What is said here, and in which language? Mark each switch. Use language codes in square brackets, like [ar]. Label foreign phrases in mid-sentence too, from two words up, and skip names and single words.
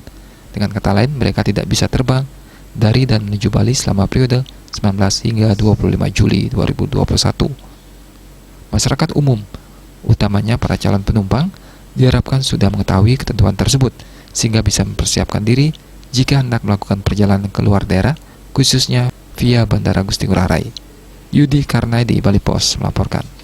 [id] Dengan kata lain, mereka tidak bisa terbang dari dan menuju Bali selama periode 19 hingga 25 Juli 2021. Masyarakat umum, utamanya para calon penumpang, diharapkan sudah mengetahui ketentuan tersebut sehingga bisa mempersiapkan diri jika hendak melakukan perjalanan ke luar daerah, khususnya via Bandara Gusti Ngurah Rai. Yudi Karnai di Bali Pos melaporkan.